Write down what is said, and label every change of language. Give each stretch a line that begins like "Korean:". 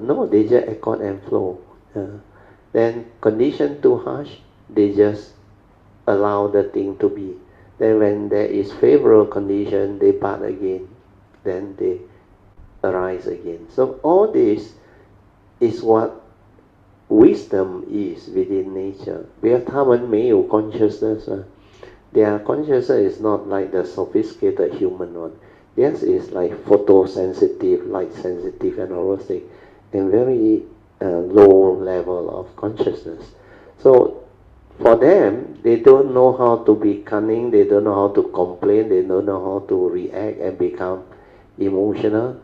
English: No, they just accord and flow. Then condition too harsh, they just allow the thing to be. Then when there is favorable condition, they part again. Then they arise again. So all this is what wisdom is within nature.
Chinese: 因为他们没有 consciousness.
English: Their consciousness is not like the sophisticated human one. Theirs is like photosensitive, light sensitive, and all those things, and very low level of consciousness. So for them, they don't know how to be cunning, they don't know how to complain, they don't know how to react and become emotional.